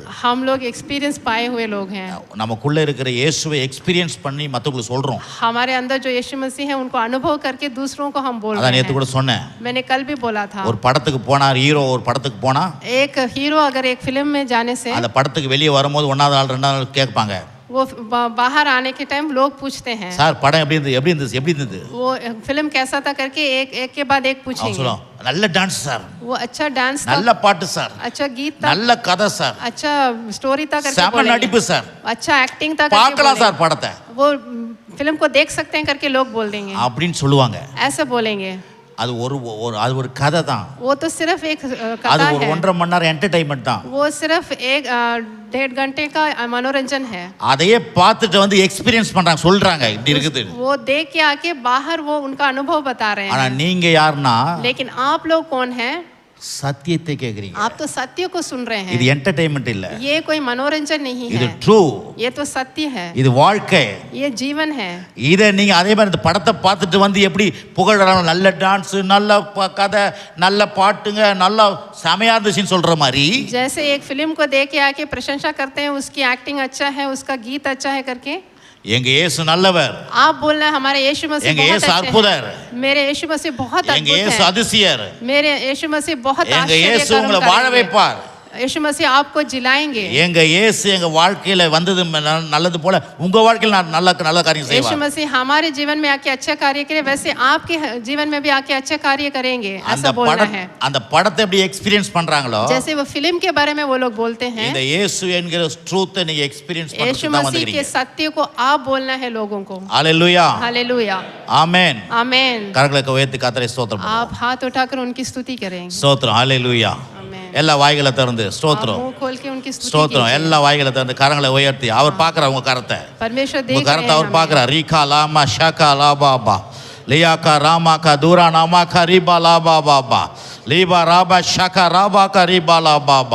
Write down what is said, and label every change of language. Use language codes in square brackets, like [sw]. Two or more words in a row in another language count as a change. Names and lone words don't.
[hi] हम लोग एक्सपीरियंस पाए हुए लोग हैं। [ta] நமக்குள்ள இருக்கிற இயேசுவை எக்ஸ்பீரியன்ஸ் பண்ணி மத்தவங்களுக்கு சொல்றோம். [hi] हमारे अंदर जो यीशु मसीह है उनको अनुभव करके दूसरों को हम बोल [ta] அதான் [hi] रहे [ta] நேத்து கூட [hi] हैं। [ta] சொன்னேன். [hi] मैंने कल भी बोला था, [ta] ஒரு படத்துக்கு போனார் ஹீரோ, ஒரு படத்துக்கு போனா [hi] एक हीरो अगर एक फिल्म में जाने से [ta] அந்த படத்துக்கு வெளியே வரும்போது 1வது நாள் 2வது நாள் கேட்பாங்க, [hi] वो बाहर आने के टाइम लोग पूछते हैं [ta] சார் படம் எப்படி இருந்தது? [hi] वो फिल्म कैसा था करके एक के बाद एक [ta] அவங்க [hi] पूछेंगे। [ta] சொல்லுவோம், நல்ல டான்ஸ் சார், [hi] वो अच्छा डांस था, [ta] நல்ல பாட்டு சார், [hi] अच्छा गीत था, [ta] நல்ல கதை சார், [hi] अच्छा स्टोरी था करके [ta] செம [hi] बोलेंगे। [ta] நடிப்பு சார், [hi] अच्छा एक्टिंग था करके [ta] பார்க்கலாம் [hi] बोलेंगे। [ta] சார் படத்தை [hi] वो फिल्म को देख सकते हैं करके लोग बोल देंगे, [ta] அப்படின்னு சொல்லுவாங்க. [hi] ऐसे बोलेंगे। [ta] அது ஒரு கதை தான். [hi] वो तो सिर्फ एक [ta] அது [hi] कथा [ta] ஒரு [hi] है, [ta] 1.5 மணி நேரம் என்டர்டைன்மெண்ட் தான். [hi] वो सिर्फ एक 1.5 घंटे का मनोरंजन है। [ta] அதையே பார்த்துட்டு வந்து எக்ஸ்பீரியன்ஸ் பண்றாங்க, சொல்றாங்க இப்படி இருக்குது. [hi] वो देख के आके बाहर वो उनका अनुभव बता रहे [ta] ஆனா [hi] हैं। [ta] நீங்க யாருன்னா [hi] लेकिन आप लोग कौन हैं? [ta] சத்தியத்தை கேக்குறீங்க. [hi] आप तो सत्य को सुन रहे [ta] இது [hi] हैं। [ta] என்டர்டைன்மெண்ட் இல்ல, [hi] ये कोई मनोरंजन नहीं [ta] இது [hi] है, [ta] ட்ரூ, [hi] ये तो सत्य है, [ta] இது வாழ்க்கை. [hi] ये जीवन है। [ta] இதை நீங்க அதே மாதிரி இந்த படத்தை பார்த்துட்டு வந்து எப்படி புகழறாங்க, நல்ல டான்ஸ், நல்ல கதை, நல்ல பாட்டுங்க, நல்ல செமையா இருந்துச்சுன்னு சொல்ற மாதிரி [hi] जैसे एक फिल्म को देख के आके प्रशंसा करते हैं, उसकी एक्टिंग अच्छा है, उसका गीत अच्छा है करके [ta] எங்க இயேசு நல்லவர், [hi] आप बोलना है हमारे यीशु मसीह [ta] எங்க [hi] बहुत [ta] இயேசு [hi] अच्छे [ta] அற்புதர், [hi] हैं, मेरे यीशु मसीह बहुत [ta] எங்க [hi] अद्भुत [ta] இயேசு [hi] है, [ta] அதிசயர், [hi] मेरे यीशु मसीह बहुत [ta] எங்க [hi] आश्चर्य [ta] இயேசு [hi] कर्म [ta] உங்களை வாழ [hi] करेंगे। [ta] வைப்பார். [hi] यीशु मसीह आपको जिलाएंगे। [ta] எங்க இயேசு எங்க வாழ்க்கையில வந்தது நல்லது போல உங்க வாழ்க்கையில நல்ல நல்ல காரியம் [hi] यीशु [ta] செய்வார். [hi] मसीह हमारे जीवन में आके अच्छा कार्य करे, वैसे आपके जीवन में भी आके अच्छा कार्य करेंगे, ऐसा बोलना है। [ta] அந்த படத்தை எப்படி எக்ஸ்பீரியன்ஸ் பண்றாங்களோ [hi] जैसे वो फिल्म के बारे में वो लोग बोलते हैं, [ta] இந்த இயேசு என்கிற ட்ரூத்தை நீங்க எக்ஸ்பீரியன்ஸ் [hi] यीशु [ta] பண்ணி தான் [hi] मसीह के [ta] வந்திருக்கீங்க. [hi] सत्य को आप बोलना है लोगों को। [ta] ஹalleluya [hi] हालेलुया, [ta] ஆமென். [hi] आमेन। [ta] கரங்களை உயர்த்தி கர்த்தரை ஸ்தோத்திரம் பண்ணுங்க. [hi] आप हाथ उठाकर उनकी स्तुति करेंगे। [ta] ஸ்தோத்திரம் ஹalleluya. [hi] आमेन। [ta] எல்லா வாய்களை திறந்து [hi] आप [ta] ஸ்தோத்திரம் [hi] मुंह खोल के उनकी स्तुति [ta] ஸ்தோத்திரம் [hi] कीजिए। [ta] எல்லா வாய்களை திறந்து கரங்களை உயர்த்தி அவர் பார்க்கறார் உங்க கரத்தை. [hi] परमेश्वर [ta] உங்க [hi] देख रहे [ta] கரத்தை [hi] हैं [ta] அவர் [hi] हमें। [ta] பார்க்கறார். ரீகா லாமா ஷாகா லாபாபா லியாகா ராமாகா தூரா நாமாகா ரீபா லாபாபா லீபா ராபா ஷாகா ராபாகா ரீபா லாபாபா.